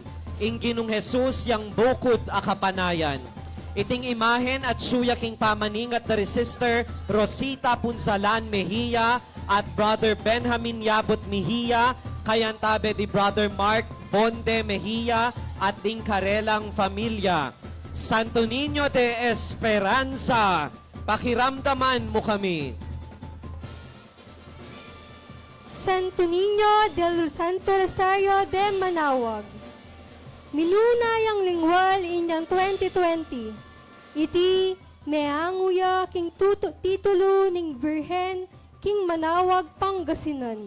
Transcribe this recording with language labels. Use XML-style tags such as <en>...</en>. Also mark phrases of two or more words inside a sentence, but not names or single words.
<pam>Ing Ginong Jesus yang bukod a kapanayan. Iting imahen at suyaking pamaningat dari Sister Rosita Punzalan Mejia at Brother Benjamin Yabot Mejia, kayantabe di Brother Mark Bonde Mejia at ding karelang familia. Santo Niño de Esperanza, pakiramdaman mo kami. Santo Niño del Santo Rosario de Manawag. Minunayang lingwal inyang 2020. Iti meanguya king titulo ning Birhen king Manawag Pangasinan.</pam>